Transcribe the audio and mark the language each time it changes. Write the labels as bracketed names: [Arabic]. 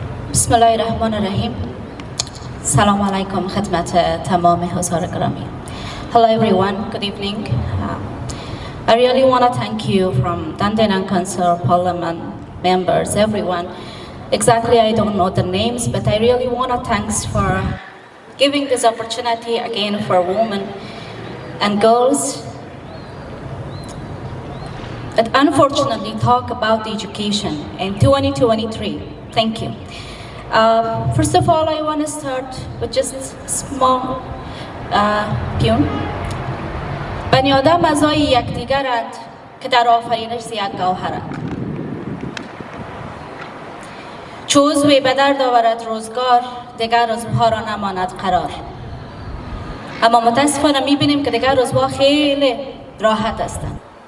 [Arabic] بسم الله الرحمن الرحیم. [Persian] سلام علیکم خدمت تمام حضار گرامی. [English] Hello everyone, good evening. I really want to thank you from Dandenong Council, Parliament members, everyone. Exactly, I don't know the names, but I really want to thanks for giving this opportunity again for women and girls that unfortunately talk about education in 2023. Thank you. First of all, I want to start with just small پیون. [Persian] بنی آدم اعضای یکدیگرند که در آفرینش یک گوهرند. چو عضوی به درد آورد روزگار، دیگر عضوها را نماند قرار. اما متاسفانه میبینیم که دیگر عضوها خیلی راحت هستند.